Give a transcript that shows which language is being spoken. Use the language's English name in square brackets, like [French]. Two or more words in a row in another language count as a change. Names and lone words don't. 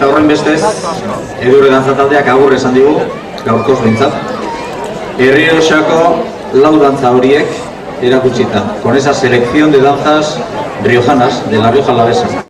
[Basque] Horrenbestez, Edurne dantza taldeak agur esan digu, gaurkoz behintzat. Errioxako lau dantza horiek erakutsita, [Spanish] con esa selección de danzas riojanas de la Rioja Alavesa.